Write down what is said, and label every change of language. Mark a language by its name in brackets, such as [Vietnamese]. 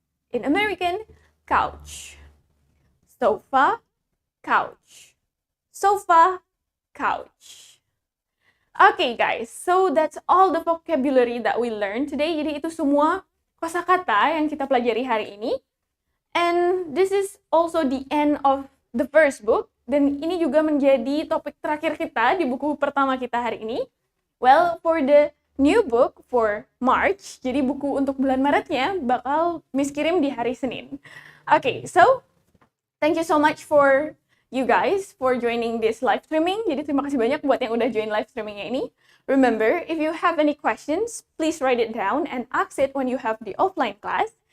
[English] In American, couch. Sofa, couch. Sofa, couch. Okay guys, so that's all the vocabulary that we learned today. [Indonesian] Jadi itu semua kosakata yang kita pelajari hari ini. [English] And this is also the end of the first book. [Indonesian] Dan ini juga menjadi topik terakhir kita di buku pertama kita hari ini. [English] Well, for the new book for March, [Indonesian] jadi buku untuk bulan Maretnya bakal Miss kirim di hari Senin. [English] Okay, so thank you so much for you guys for joining this live streaming. [Indonesian] Jadi terima kasih banyak buat yang udah join live streamingnya ini. [English] Remember, if you have any questions, please write it down and ask it when you have the offline class.